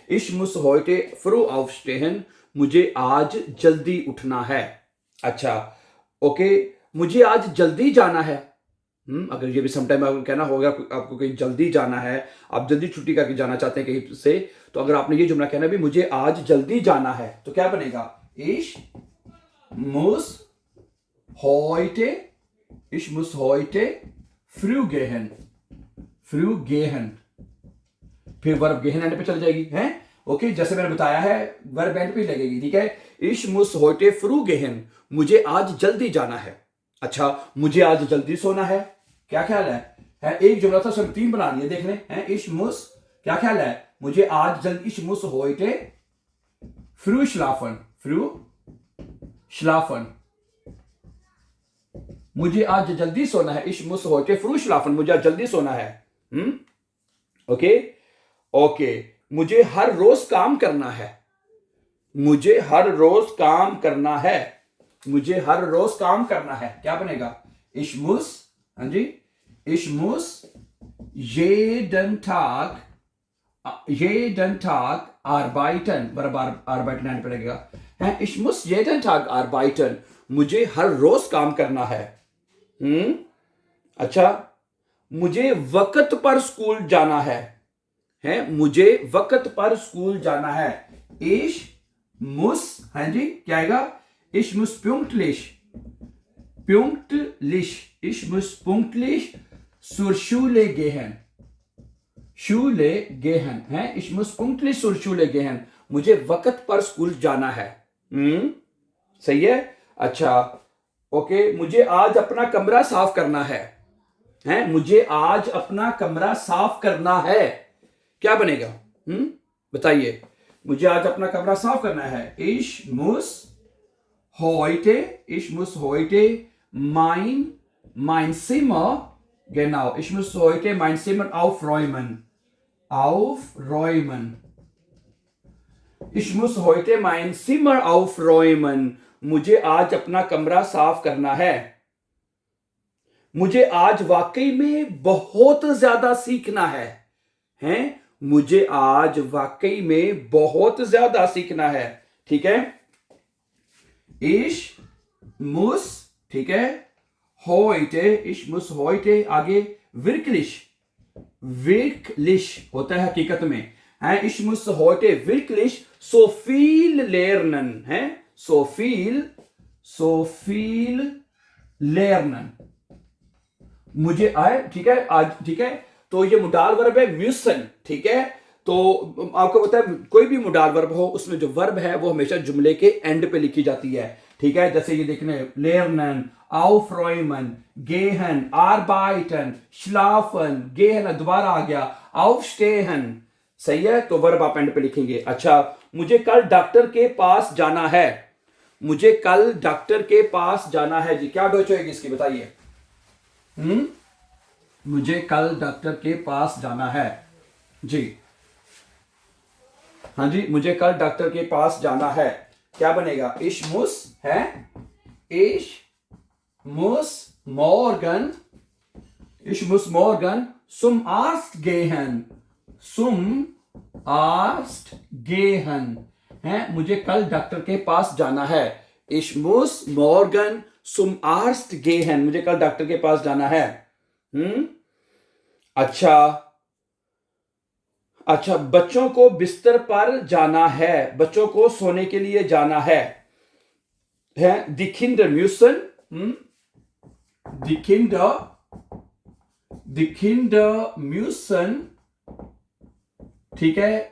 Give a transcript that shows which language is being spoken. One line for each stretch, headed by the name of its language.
German: इश मुस होइटे फ्रू aufstehen,
Hindi: मुझे आज जल्दी उठना है। अच्छा, ओके, मुझे आज जल्दी जाना है। अगर ये भी समटाइम आपको कहना होगा, आपको कहीं जल्दी जाना है, आप जल्दी छुट्टी करके जाना चाहते हैं कहीं से, तो अगर आपने ये जुमला कहना भी मुझे आज जल्दी जाना है, तो क्या बनेगा?
German: Ich muss heute, ich muss heute früh gehen, früh gehen,
Hindi: फिर वर्ब गेहन एंड पे चल जाएगी, है। ओके, जैसे मैंने बताया है वर्ब एंड पे लगेगी, ठीक है।
German: Ich muss heute früh gehen,
Hindi: मुझे आज जल्दी जाना है। अच्छा, मुझे आज जल्दी सोना है, क्या ख्याल है? एक जुमला था, सब तीन बना लिए, देख लें, है।
German: Ich muss,
Hindi: क्या ख्याल है? मुझे आज जल्दी,
German: ich muss heute früh schlafen,
Hindi: früh schlafen, मुझे आज जल्दी सोना है।
German: Ich muss heute früh schlafen,
Hindi: मुझे आज जल्दी सोना है। ओके, ओके, मुझे हर रोज काम करना है, मुझे हर रोज काम करना है, मुझे हर रोज काम करना है, क्या बनेगा?
German: Ich muss,
Hindi: हाँ जी,
German: ich muss jeden Tag, jeden Tag arbeiten,
Hindi: बराबर
German: arbeiten
Hindi: एंड पे लगेगा, है।
German: Ich muss jeden Tag arbeiten,
Hindi: मुझे हर रोज काम करना है। अच्छा, मुझे वक्त पर स्कूल जाना है, मुझे वक्त पर स्कूल जाना है।
German: Ich muss,
Hindi: हाँ जी, क्या आएगा?
German: Ich muss pünktlich, pünktlich, ich muss pünktlich zur Schule gehen, Schule gehen, है। Ich muss pünktlich zur Schule gehen,
Hindi: मुझे वक्त पर स्कूल जाना है। सही है। अच्छा, ओके, मुझे आज अपना कमरा साफ करना है, मुझे आज अपना कमरा साफ करना है, क्या बनेगा? बताइए। मुझे आज अपना कमरा साफ करना है।
German: Ich muss heute, ich muss heute mein Zimmer, genau, ich muss heute mein Zimmer aufräumen, aufräumen, ich muss heute mein Zimmer aufräumen,
Hindi: मुझे आज अपना कमरा साफ करना है। मुझे आज वाकई में बहुत ज्यादा सीखना है, मुझे आज वाकई में बहुत ज्यादा सीखना है, ठीक है।
German: Ich muss,
Hindi: ठीक है,
German: heute, ich muss heute,
Hindi: आगे
German: wirklich, wirklich
Hindi: होता है हकीकत में, है।
German: Ich muss heute wirklich so viel lernen, है, so viel lernen,
Hindi: मुझे आए, ठीक है, आज, ठीक है। तो ये मुडाल वर्ब है म्यूसन, ठीक है। तो आपको पता है कोई भी मुडाल वर्ब हो, उसमें जो वर्ब है वो हमेशा जुमले के एंड पे लिखी जाती है, ठीक है। जैसे ये देखने, lernen, aufräumen, gehen, arbeiten, schlafen, gehen दोबारा आ गया, aufstehen, सही है। तो वर्ब आप एंड पे लिखेंगे। अच्छा, मुझे कल डॉक्टर के पास जाना है, मुझे कल डॉक्टर के पास जाना है जी, क्या डोच होगी इसकी, बताइए। मुझे कल डॉक्टर के पास जाना है जी, हाँ जी, मुझे कल डॉक्टर के पास जाना है, क्या बनेगा?
German: Ich muss, है, ich muss morgen, ich muss morgen zum Arzt gehen, zum Arzt gehen, है,
Hindi: मुझे कल डॉक्टर के पास जाना है।
German: Ich muss morgen zum Arzt gehen,
Hindi: मुझे कल डॉक्टर के पास जाना है। अच्छा, अच्छा, बच्चों को बिस्तर पर जाना है, बच्चों को सोने के लिए जाना है,
German: Die Kinder müssen, die Kinder müssen,
Hindi: ठीक है।